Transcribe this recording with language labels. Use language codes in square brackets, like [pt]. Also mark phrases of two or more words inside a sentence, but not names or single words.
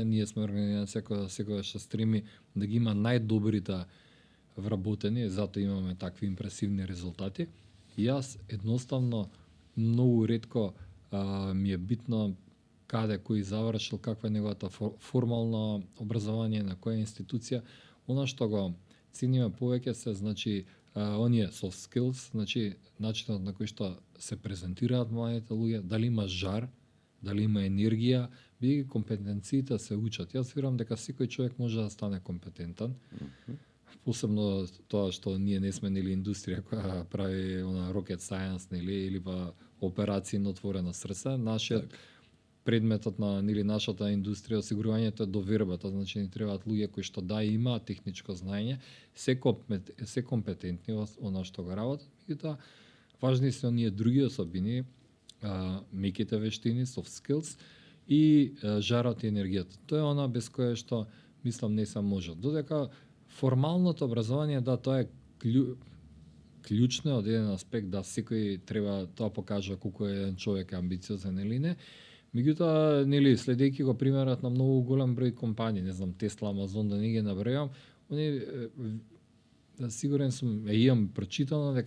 [mk] Ние сме организација која секогаш се стреми да ги има најдобрите вработени, затоа имаме такви импресивни резултати. Јас едноставно многу ретко ми е битно каде кој завршил, каква е неговата формално образование, на која институција. Она што го цениме повеќе се значи оние [en] soft skills, [mk] значи начинот на кој што се презентираат младите луѓе, дали има жар, дали има енергија, бидејќи компетенциите се учат. Јас верувам дека секој човек може да стане компетентен. Посебно тоа што ние не сме нели индустрија која прави она [en] rocket science [mk] нели или па операции на отворено срце. Нашиот предметот на нели нашата индустрија осигурувањето е довербата, значи ни требаат луѓе кои што имаат техничко знаење, се компетентни во она што го работат, меѓутоа важни се оние други особини, меките вештини, [en] soft skills [mk] и жарот и енергијата. Тоа е она без кое што мислам не се може. Додека формалното образование, да, тоа е клучно од еден аспект, да секој треба тоа покажа колку е еден човек амбициозен или не. Меѓутоа, нели, следејќи го примерот на многу голем број компании, не знам, Тесла, Амазон, да не ги набројам, они сигурен сум, имам прочитано дека